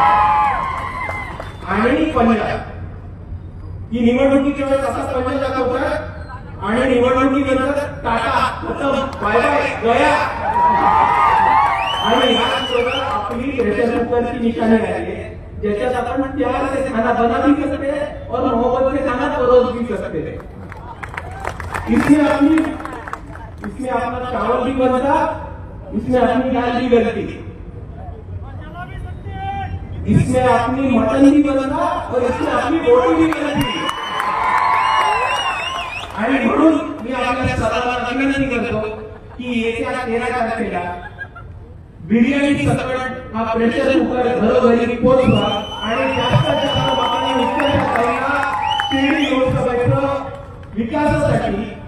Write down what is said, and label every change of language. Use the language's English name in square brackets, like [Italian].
[Marathi] आणि पंजा, ही निवडणुकीच्या वेळेस असा पंजा दाखवतात आणि निवडणुकीनंतर टाटा बाय बाय गया. आणि आपली प्रेशर कुकरची निशाणी आहे, ज्याच्यात आपण [Hindi] प्यार से खाना बना भी सकते हैं और मोहब्बत से खाना परोस भी सकते हैं. इसमें अपना चावल भी बनता, इसमें अपनी दाल भी बनती, इसमें अपनी मटन भी बनता और इसमें अपनी रोटी भी बनती. [Marathi] आणि म्हणून मी आपल्या सर्वांना विनंती करतो की येत्या 13 तारखेला बिर्याणी सकट हा प्रेशर कुकर घरोघरी पोहोचवा आणि जास्तीत जास्त लोकांनी उत्कर्षताईंना शिर्डी लोकसभेचं विकासासाठी,